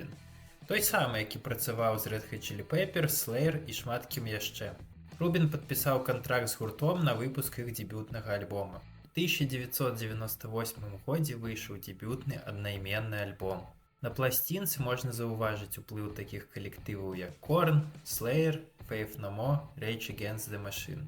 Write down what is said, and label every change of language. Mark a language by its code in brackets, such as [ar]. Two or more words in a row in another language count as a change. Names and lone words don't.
[be] Той самы, які працаваў з Red Hot Chili Peppers, Slayer і шмат кім яшчэ. Рубін падпісаў кантракт з гуртом на выпуск іх дэбютнага альбома. У 1998 годзе выйшаў дэбютны аднайменны альбом. На пласцінцы можна заўважыць уплыў такіх калектываў, як Korn, Slayer, Faith No More, Rage Against the Machine.